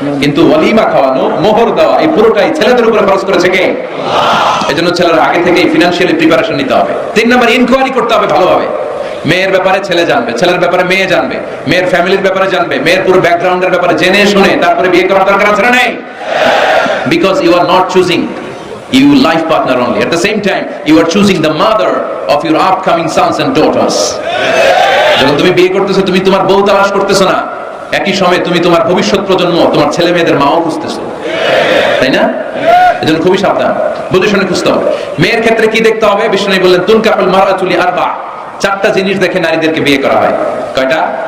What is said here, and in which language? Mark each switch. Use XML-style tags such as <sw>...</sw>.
<bn>কিন্তু ওয়ালিমা খাওয়ানো, মোহর দেওয়া, এই পুরোটাই ছেলেদের উপরে খরচ করেছে কে? এজন্য ছেলেরা আগে থেকেই ফিনান্সিয়ালি প্রিপারেশন নিতে হবে। 3 নাম্বার, ইনকোয়ারি করতে হবে ভালোভাবে। মেয়ের ব্যাপারে ছেলে জানবে, ছেলের ব্যাপারে মেয়ে জানবে, মেয়ের ফ্যামিলির ব্যাপারে জানবে, মেয়ের পুরো ব্যাকগ্রাউন্ডের ব্যাপারে জেনে শুনে তারপরে বিয়ে করার দরকার আছে না নেই?</bn> <en>Because you are not choosing your life partner only, at the same time you are choosing the mother of your upcoming sons and daughters.</en> <bn>যখন তুমি বিয়ে করতেছো, তুমি তোমার বউ তালাশ করতেছো না, একই সময়ে তুমি তোমার ভবিষ্যৎ প্রজন্ম, তোমার ছেলে মেয়েদের মাও খুঁজতেছো, তাই না? এজন্য খুবই সাবধান, বুঝে শুনে খুঁজতে হবে। মেয়ের ক্ষেত্রে কি দেখতে হবে? বিষ্ণু বললেন</bn> <ar>তুনকাহুল মারআতু লিআরবা,</ar> <bn>4টা জিনিস দেখে নারীদেরকে বিয়ে করা হয়। কয়টা?</bn>